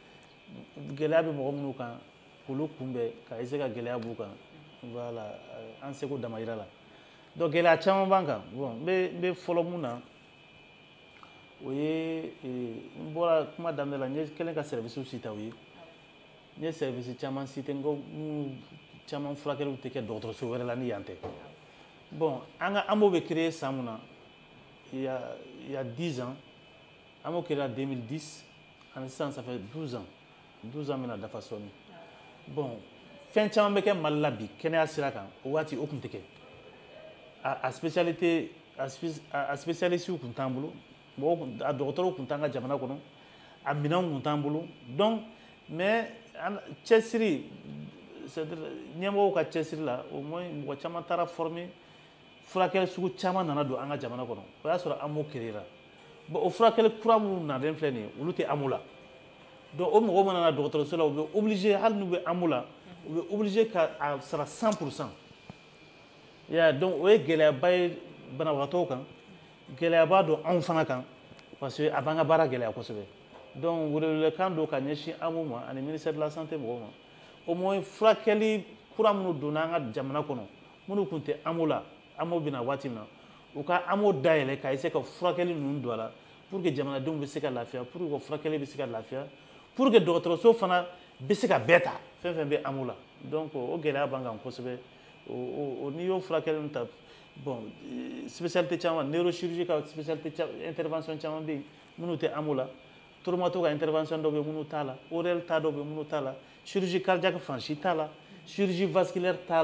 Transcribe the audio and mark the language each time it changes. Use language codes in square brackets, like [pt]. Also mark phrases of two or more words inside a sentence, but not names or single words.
[bm] bɛ mɔgɔ minnu kan k'olu kunbɛn ka essayer ka gɛlɛya b'u kan voilà an seko damayira la donc gɛlɛya caman b'an kan bon n bɛ fɔlɔ mun na o ye n bɔra kuma daminɛ la n ye kɛlen ka service citer u ye n ye service caman citer n ko minnu caman furakɛliw tɛ kɛ dɔgɔtɔrɔso wɛrɛ la ni yan tɛ bon an ka AMO bɛ créé san mun na [fr] il y a 10 ans [bm] AMO [fr] créé en 2010 [bm] ani sisan [fr] ça fait 12 ans [bm] bɛna dafa sɔɔni bon fɛn caman bɛ kɛ Mali la bi kɛnɛya sira kan o waati o tun tɛ kɛ a spécialiste tun t'an bolo a dɔgɔtɔrɔw tun t'an ka jamana kɔnɔ a minɛnw tun t'an bolo [fr] donc mais [bm] cɛsiri ɲɛmɔgɔw ka cɛsiri la [fr] au moins [bm] mɔgɔ caman taara former furakɛli sugu caman nana don an ka jamana kɔnɔ o y'a sɔrɔ AMO créera bon o furakɛli kura minnu nalen filɛ nin ye olu tɛ AMO la donc o mɔgɔw mana na dɔgɔtɔrɔso la u bɛ obligé hali n'u bɛ AMO la u bɛ obligé ka a sara 100%. Donc o ye gɛlɛyaba ye banabagatɔw kan gɛlɛyaba don anw fana kan [fr] parce que [bm] a b'an ka baara gɛlɛya kosɛbɛ donc welewelekan don ka ɲɛsin AMO ma ani [fr] ministère de la santé [bm] mɔgɔw ma [fr] au moins [bm] furakɛli kura minnu donna an ka jamana kɔnɔ minnu tun tɛ AMO la AMO bɛna waati min na u ka AMO dayɛlɛ ka essayer ka furakɛli ninnu don a la [fr] pour que [bm] jamanadenw bɛ se ka lafiya [fr] pour que [bm] u ka furakɛli bɛ se ka lafiya [fr] pour que [bm] dɔgɔtɔrɔso fana bɛ se ka bɛɛ ta fɛn fɛn bɛ AMO la donc o gɛlɛya b'an kan kosɛbɛ n'i y'o furakɛli ninnu ta bon spécialité caman neurochirurgie ka spécialité intervention caman bɛ yen minnu tɛ AMO la traumato ka intervention dɔw bɛ yen minnu t'a la ORL ta dɔw bɛ yen minnu t'a la [fr] chirurgie cardiaque [bm] fan si t'a la [fr] chirurgie vasculaire [bm] t'a